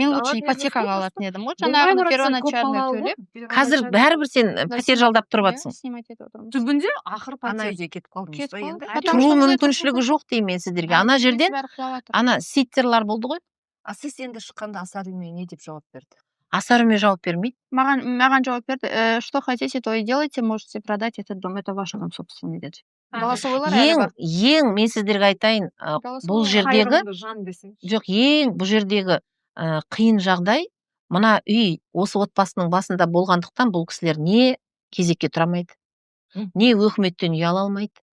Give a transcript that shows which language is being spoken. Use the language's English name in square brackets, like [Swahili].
[Kazakh] Мен лучше ипотекаға алатын едім ғой, жаңағы первоначально төлеп. Қазір бәрібір сен пәтер жалдап тұрып жатсың. Түбінде ақыр Ана пәтер. үйде кетіп қалдыңыз ба енді? Тұру мүмкіншілігі жоқ деймін сіздерге. Ана жерден ана ситтерлар болды ғой. Сіз енді шыққанда Асар Үме не деп жауап берді? Асар Үме жауап бермейді. Маған жауап берді, [Russian] что хотите, то и делайте, можете продать этот дом, это ваш дом собственный [Kazakh] деді. Ең мен сіздерге айтайын, бұл жердегі бұл жердегі қиын жағдай, мына үй осы отбасының басында болғандықтан бұл кісілер не кезекке тұрамайды, не өкіметтен үй ала алмайды.